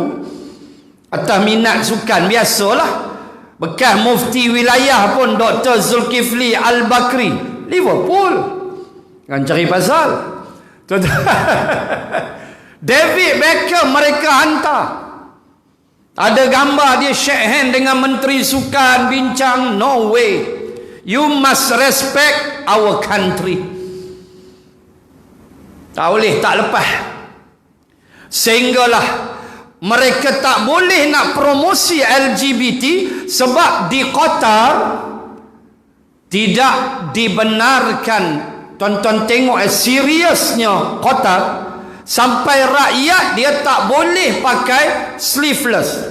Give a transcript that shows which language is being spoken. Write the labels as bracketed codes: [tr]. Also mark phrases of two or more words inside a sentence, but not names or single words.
[ms] Atas minat sukan, biasalah. Bekas mufti wilayah pun Dr. Zulkifli Al-Bakri, Liverpool. Kan cari pasal. David Beckham mereka hantar. Ada gambar dia [en] shake hand [ms] dengan Menteri Sukan, bincang. [en] No way, you must respect our country. [ms] Tak boleh tak lepas. Sehinggalah mereka tak boleh nak promosi LGBT, sebab di Qatar tidak dibenarkan. Tuan-tuan tengok seriusnya Qatar, sampai rakyat dia tak boleh pakai sleeveless.